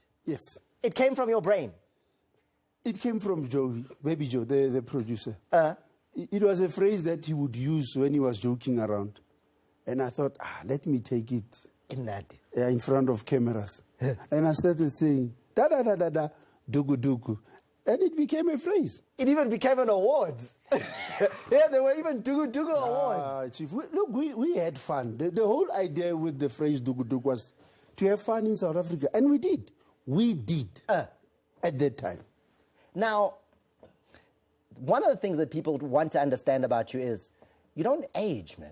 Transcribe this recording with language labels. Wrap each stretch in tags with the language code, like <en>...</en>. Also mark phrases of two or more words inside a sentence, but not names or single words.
<en>Yes. It came from your brain. It came from Joe, Baby Joe, the producer. It was a phrase that he would use when he was joking around. And I thought, let me take it in front of cameras. And I started saying, da-da-da-da-da, Dugu. And it became a phrase. It even became an award. Yeah, there were even Dugu awards. Chief, we had fun. The whole idea with the phrase Dugu was to have fun in South Africa. And we did. We did at that time. Now, one of the things that people want to understand about you is You don't age, man.</en>